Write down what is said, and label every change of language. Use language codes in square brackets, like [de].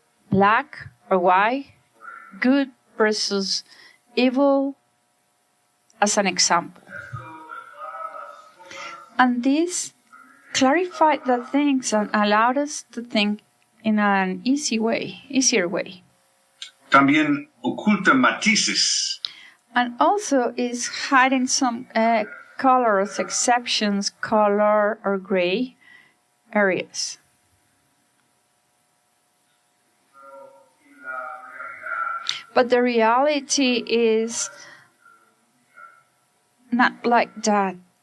[en] Black or white, good versus evil, as an example. And this clarified the things and allowed us to think in an easier way. [es] También oculta matices. [en] And also is hiding some colors, exceptions, color or gray areas. But the reality is not like that.